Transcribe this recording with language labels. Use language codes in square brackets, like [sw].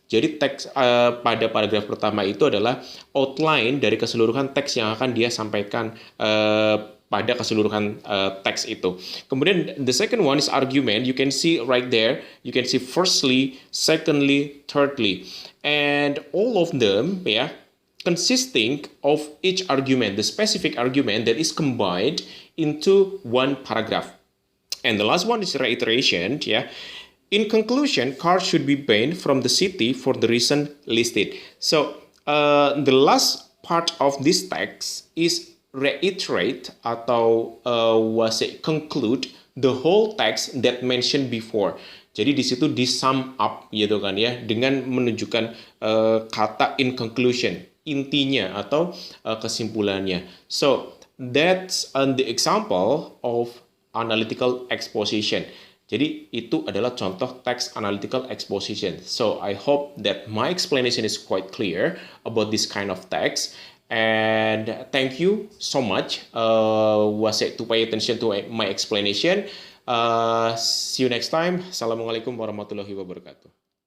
[id] Jadi teks pada paragraf pertama itu adalah outline dari keseluruhan teks yang akan dia sampaikan pada keseluruhan teks itu. [en] Kemudian the second one is argument. You can see right there, you can see firstly, secondly, thirdly. And all of them, yeah, consisting of each argument, the specific argument that is combined into one paragraph. And the last one is reiteration, yeah. In conclusion, cars should be banned from the city for the reason listed. So the last part of this text is reiterate atau conclude the whole text that mentioned before. [id] Jadi di situ di sum up gitu kan ya, dengan menunjukkan kata in conclusion, intinya atau kesimpulannya. [en] So that's the example of analytical exposition. [id] Jadi itu adalah contoh text analytical exposition. [en] So I hope that my explanation is quite clear about this kind of text. And thank you so much to pay attention to my explanation. See you next time. [ar] Assalamualaikum warahmatullahi wabarakatuh.